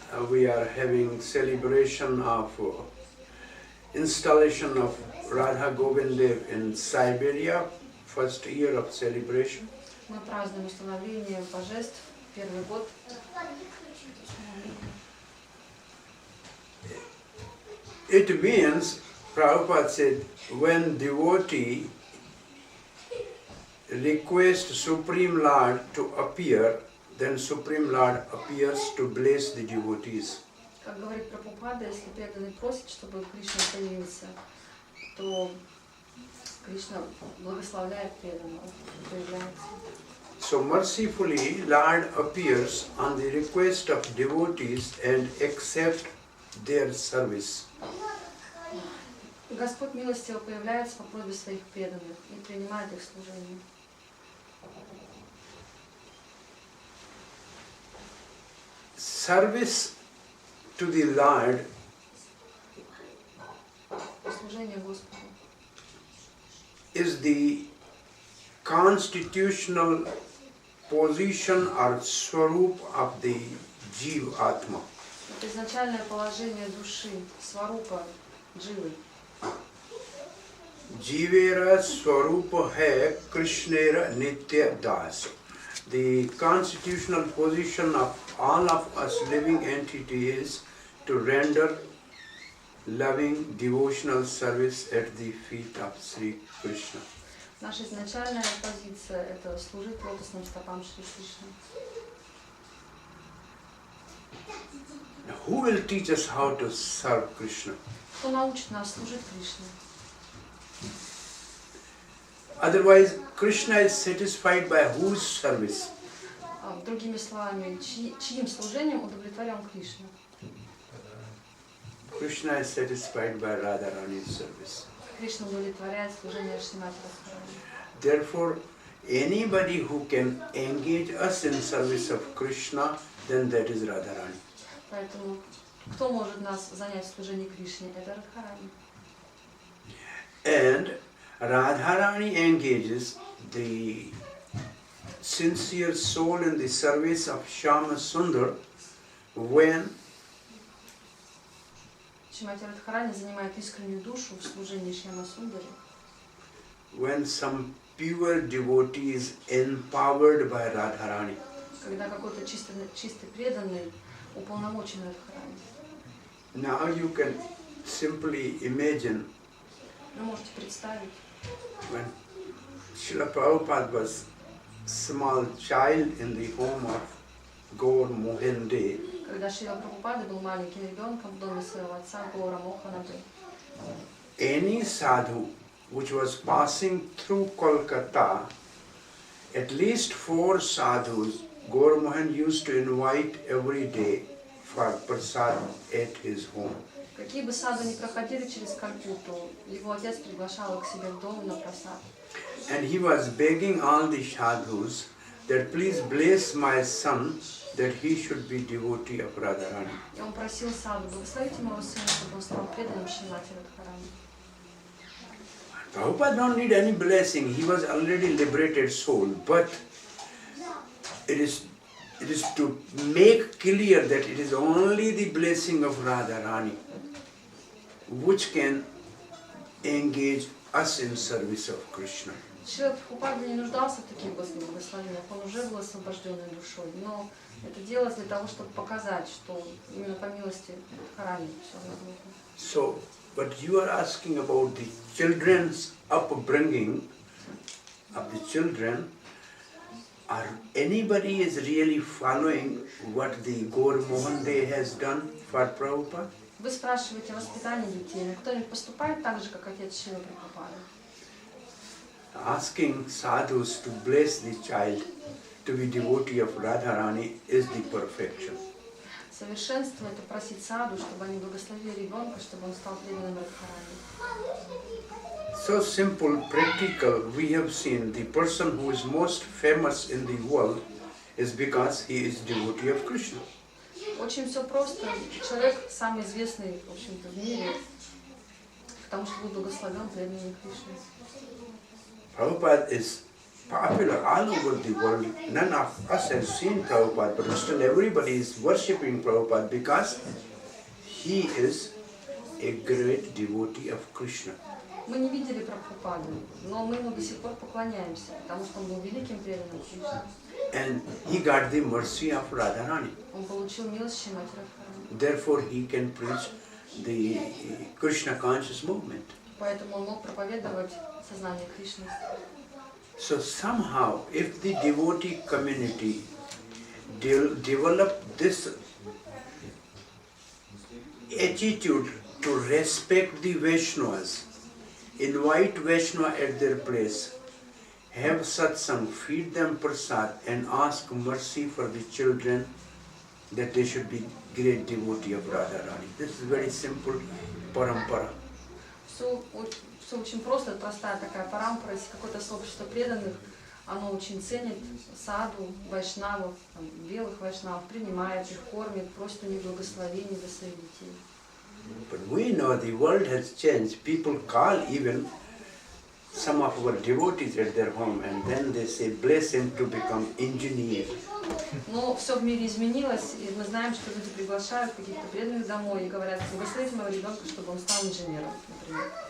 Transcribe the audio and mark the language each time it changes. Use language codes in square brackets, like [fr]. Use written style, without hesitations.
[en] we are having celebration of installation of Radha-Govinda in Siberia, first year of celebration. [ru] мы празднуем установление божеств, первый год. [en] It means, Prabhupada said, when devotee requests Supreme Lord to appear, then Supreme Lord appears to bless the devotees. [ru] Как говорит Прабхупада, если преданный просит, чтобы Кришна появился, то Кришна благословляет преданного, появляется. [en] So mercifully, Lord appears on the request of devotees and accepts their service. [ru] Господь милостиво появляется по просьбе своих преданных и принимает их служение. [en] Service to the Lord [ru] Служение Господу [en] is the constitutional position or swarup of the Jiva Atma. [ru] это изначальное положение души, сварупа, дживы. [bn] Jivera swarupa hai Krishnera nitya das. [en] The constitutional position of all of us living entities to render loving devotional service at the feet of Sri Krishna. [ru] Наша изначальная позиция – это служить лотосным стопам Шри Кришны. [en] Who will teach us how to serve Krishna? [ru] Кто научит нас служить Кришне? [en] Otherwise, Krishna is satisfied by whose service? [ru] Другими словами, чьим служением удовлетворен Кришна? [en] Krishna is satisfied by Radharani's service. [ru] Кришна удовлетворяет служение Шримати Радхарани. [en] Therefore, anybody who can engage us in service of Krishna, then that is Radharani. [ru] Поэтому кто может нас занять в служении Кришне? Это Радхарани. [en] And Radharani engages the sincere soul in the service of Shama Sundar when [ru] Шримати Радхарани занимает искреннюю душу в служении Шьяма Сундари, [en] some pure devotee is empowered by Radharani. [ru] когда какой-то чистый преданный уполномочен Радхарани. [en] Now you can simply imagine [ru] Вы можете представить, [en] when Srila Prabhupada was small child in the home of Gaur Mohan Dey. [ru] когда Шрила Прабхупада был маленьким ребенком в доме своего отца Гаура Моханады. [en] Any sadhu which was passing through Kolkata at least 4 sadhus Gaur Mohan used to invite every day for prasad at his home. [ru] Какие бы саду ни проходили через Калькутту, его отец приглашал их к себе в дом на просад. [en] And he was begging all the sadhus that please bless my son that he should be devotee of Radharani. [ru] И он просил саду, благословите моего сына, чтобы он стал преданным Шри Радхи-Говинды. [en] Prabhupada don't need any blessing. He was already liberated soul. But it is to make clear that it is only the blessing of Radharani which can engage us in service of Krishna. [ru] Шрила Прабхупада не нуждался в таких благословениях, он уже был освобожденной душой, но это делалось для того, чтобы показать, что именно по милости Харани все возможно. [en] So, but you are asking about the children's upbringing of the children. Are anybody is really following what the Gaur Mohan Day has done for Prabhupada? [ru] Вы спрашиваете о воспитании детей, но кто-нибудь поступает так же, как отец Шрила Прабхупады? [en] Asking sadhus to bless the child to be devotee of Radharani is the perfection. [ru] Совершенство — это просить саду, чтобы они благословили ребенка, чтобы он стал преданным Радхарани. [en] So simple, practical, we have seen the person who is most famous in the world is because he is devotee of Krishna. [ru] Очень все просто. Человек самый известный, в общем-то, в мире, потому что был благословен преданным Кришны. [en] Prabhupada is popular all over the world. None of us has seen Prabhupada, but still everybody is worshipping Prabhupada because he is a great devotee of Krishna. [ru] Мы не видели Прабхупаду, но мы ему до сих пор поклоняемся, потому что он был великим преданным Кришны. [en] And he got the mercy of Radharani. [ru] Он получил милость Шримати Радхарани. [en] Therefore he can preach the Krishna conscious movement. [ru] Поэтому он мог проповедовать сознание Кришны. [en] So somehow, if the devotee community develop this attitude to respect the Vaishnavas, invite Vaishnava at their place, have satsang, feed them prasad, and ask mercy for the children that they should be great devotee of Radharani. This is very simple parampara. [ru] Все очень просто, это простая такая парампара, если какое-то сообщество преданных, оно очень ценит саду, вайшнавов, белых вайшнавов, принимает их, кормит, просит у них благословений за своих детей. [en] But we know the world has changed. People call even some of our devotees at their home and then they say, bless him to become engineer. [ru] Но все в мире изменилось, и мы знаем, что люди приглашают каких-то преданных домой и говорят, благословите моего ребенка, чтобы он стал инженером, например.